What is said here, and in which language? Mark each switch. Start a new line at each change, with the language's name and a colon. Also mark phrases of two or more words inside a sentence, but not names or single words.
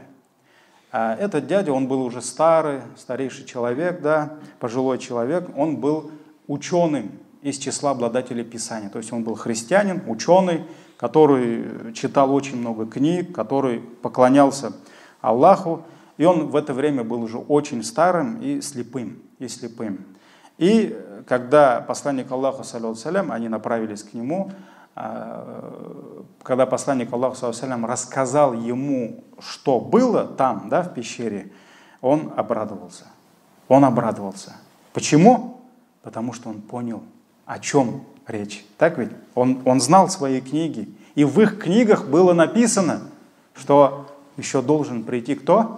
Russian: Этот дядя, он был уже старейший человек, да, пожилой человек, он был ученым из числа обладателей Писания. То есть он был христианин, ученый, который читал очень много книг, который поклонялся Аллаху. И он в это время был уже очень старым и слепым. И когда посланник Аллаха,
Arabic: صلى الله عليه وسلم,
Russian: они направились к нему, когда посланник Аллаха,
Arabic: صلى الله عليه وسلم,
Russian: рассказал ему, что было там, да, в пещере, он обрадовался. Почему? Потому что он понял, о чем речь. Так ведь? Он знал свои книги. И в их книгах было написано, что еще должен прийти кто?